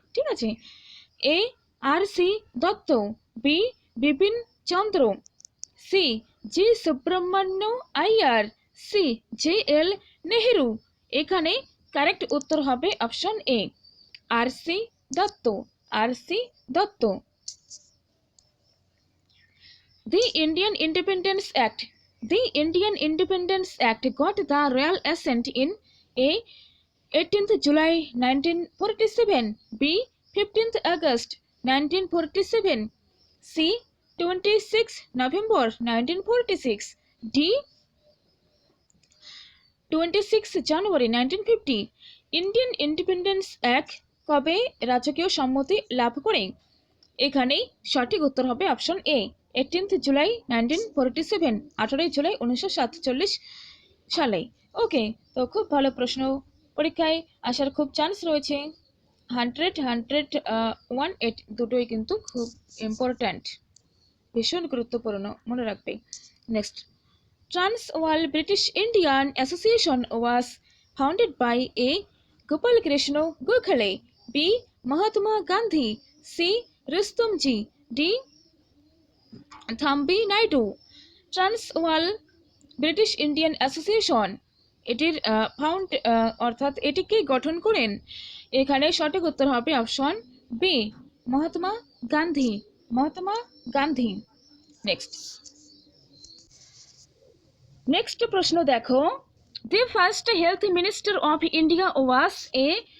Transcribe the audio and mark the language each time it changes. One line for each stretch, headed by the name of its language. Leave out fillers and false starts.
Bangla: ঠিক আছে, এ আর C Dutta, B Bipin চন্দ্র, C জি Subramanya Iyer, C J L Nehru. এখানে কারেক্ট উত্তর হবে option A, আর C Dutta, আর C Dutta.
English: The Indian Independence Act. The Indian Independence Act got the royal assent in A. 18th July 1947, B. 15th August 1947, C. 26 November 1946, D. 26 January 1950।
Bangla: Indian independence act কবে রাজকীয় সম্মতি লাভ করে? এখানেই সঠিক উত্তর হবে option A, 18th July 1947, 18 July 1947 সালে। ওকে, তো খুব ভালো প্রশ্ন, পরীক্ষায় আসার খুব চান্স রয়েছে। 100, 108 দুটোই কিন্তু খুব ইম্পর্ট্যান্ট, ভীষণ গুরুত্বপূর্ণ, মনে রাখবে।
English: Next, Transvaal British Indian Association was founded by A. Gopal Krishna Gokhale, B. Mahatma Gandhi, C. Rustomji, D. Thambi Naidu.
Bangla: Transvaal British Indian association, এটির ফাউন্ড অর্থাৎ এটিকে গঠন করেন? এখানে সঠিক উত্তর হবে option B, Mahatma Gandhi, Mahatma Gandhi. Next প্রশ্ন দেখো,
English: The first health minister of India was A.